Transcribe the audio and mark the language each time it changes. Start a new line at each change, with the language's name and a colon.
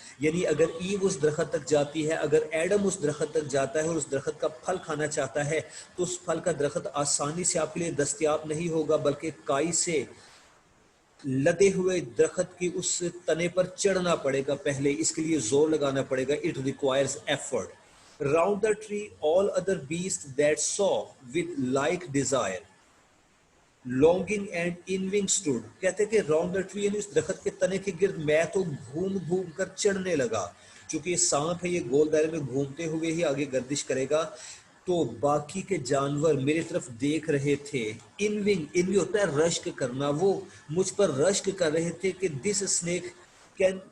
Urdu: یعنی اگر ایو اس درخت تک جاتی ہے، اگر ایڈم اس درخت تک جاتا ہے اور اس درخت کا پھل کھانا چاہتا ہے تو اس پھل کا درخت آسانی سے آپ کے لیے دستیاب نہیں ہوگا، بلکہ کائی سے لدے ہوئے درخت کی اس تنے پر چڑھنا پڑے گا، پہلے اس کے لیے زور لگانا پڑے گا.
English: It requires effort. Round the tree all other beasts that saw with like desire longing and envying stood.
Urdu: کہتے کہ
English: round the tree
Urdu: یعنی اس درخت کے تنے کے گرد میں تو گھوم گھوم کر چڑھنے لگا. چونکہ یہ سانپ ہے، یہ گول دائرے میں گھومتے ہوئے ہی آگے گردش کرے گا. تو باقی کے جانور میری طرف دیکھ رہے تھے. انوی ہوتا ہے رشک کرنا، وہ مجھ پر رشک کر رہے تھے کہ
English: this snake can